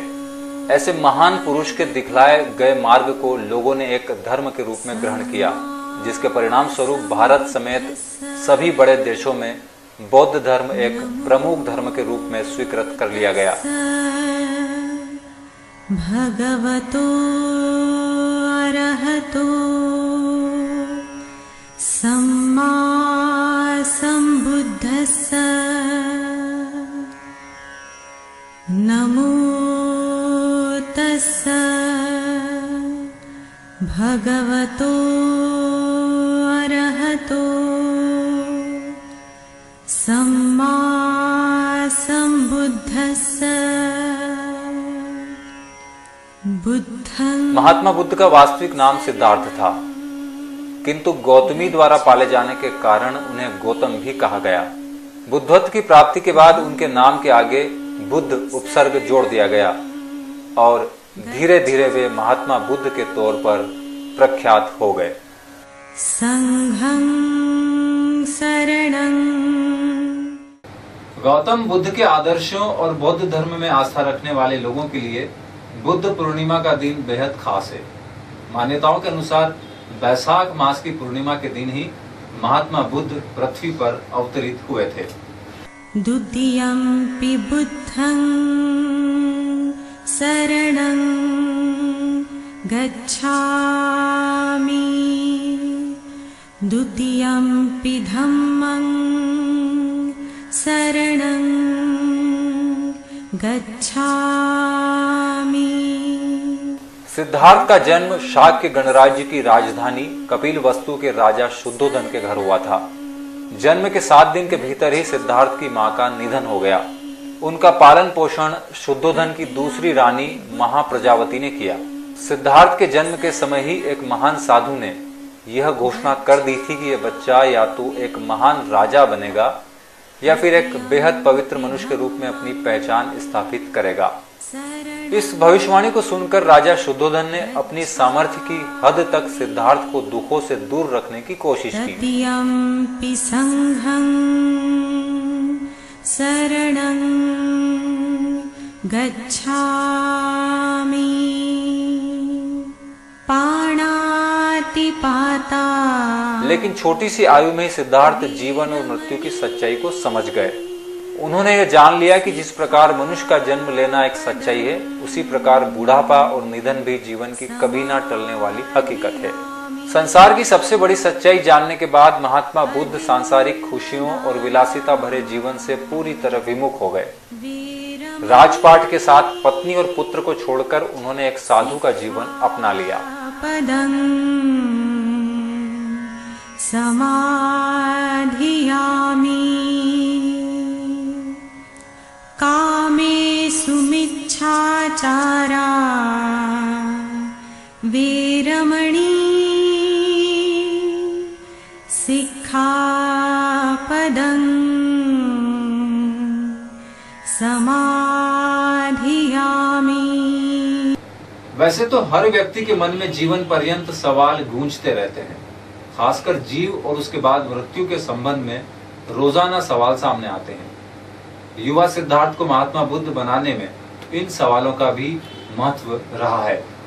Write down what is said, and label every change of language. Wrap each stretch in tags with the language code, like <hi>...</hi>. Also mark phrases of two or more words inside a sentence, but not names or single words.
<hi>ऐसे महान पुरुष के दिखलाए गए मार्ग को लोगों ने एक धर्म के रूप में ग्रहण किया, जिसके परिणाम स्वरूप भारत समेत सभी बड़े देशों में बौद्ध धर्म एक प्रमुख धर्म के रूप में स्वीकृत कर लिया गया।</hi> <pi>भगवतो अरहतो सम्मा सम्बुद्धस्स नमो तस्स भगवतो अरहतो सम्मा सम्बुद्धस्स बुद्धं।</pi> <hi>महात्मा बुद्ध का वास्तविक नाम सिद्धार्थ था, किंतु गौतमी द्वारा पाले जाने के कारण उन्हें गौतम भी कहा गया। बुद्धत्व की प्राप्ति के बाद उनके नाम के आगे बुद्ध उपसर्ग जोड़ दिया गया और धीरे धीरे वे महात्मा बुद्ध के तौर पर प्रख्यात हो गए।</hi> <pi>संघं शरणं।</pi> <hi>गौतम बुद्ध के आदर्शों और बौद्ध धर्म में आस्था रखने वाले लोगों के लिए बुद्ध पूर्णिमा का दिन बेहद खास है। मान्यताओं के अनुसार वैशाख मास की पूर्णिमा के दिन ही महात्मा बुद्ध पृथ्वी पर अवतरित हुए थे।</hi> <pi>द्वितीयम्पि बुद्धं शरणं गच्छामि द्वितीयम्पि धम्मं शरणं गच्छामि।</pi> <hi>सिद्धार्थ का जन्म शाक्य गणराज्य की राजधानी कपिलवस्तु के राजा शुद्धोधन के घर हुआ था। जन्म के 7 दिन के भीतर ही सिद्धार्थ की मां का निधन हो गया। उनका पालन पोषण शुद्धोधन की दूसरी रानी महाप्रजावती ने किया। सिद्धार्थ के जन्म के समय ही एक महान साधु ने यह घोषणा कर दी थी कि यह बच्चा या तो एक महान राजा बनेगा या फिर एक बेहद पवित्र मनुष्य के रूप में अपनी पहचान स्थापित करेगा। इस भविष्यवाणी को सुनकर राजा शुद्धोधन ने अपनी सामर्थ्य की हद तक सिद्धार्थ को दुखों से दूर रखने की कोशिश की।</hi> <pi>तृतीयम्पि संघं शरणं गच्छामि पाणातिपाता।</pi> <hi>लेकिन छोटी सी आयु में ही सिद्धार्थ जीवन और मृत्यु की सच्चाई को समझ गए। उन्होंने यह जान लिया कि जिस प्रकार मनुष्य का जन्म लेना एक सच्चाई है, उसी प्रकार बुढ़ापा और निधन भी जीवन की कभी ना टलने वाली हकीकत है। संसार की सबसे बड़ी सच्चाई जानने के बाद महात्मा बुद्ध सांसारिक खुशियों और विलासिता भरे जीवन से पूरी तरह विमुख हो गए। राजपाट के साथ पत्नी और पुत्र को छोड़कर उन्होंने एक साधु का जीवन अपना लिया।</hi> <pi>पदं समाधियामि कामेषु मिच्छाचारा वीरमणि सिक्खापदं समाधियामि।</pi> <hi>वैसे तो हर व्यक्ति के मन में जीवन पर्यंत सवाल गूंजते रहते हैं, खासकर जीव और उसके बाद मृत्यु के संबंध में रोजाना सवाल सामने आते हैं। युवा सिद्धार्थ को महात्मा बुद्ध बनाने में इन सवालों का भी महत्व रहा है।</hi>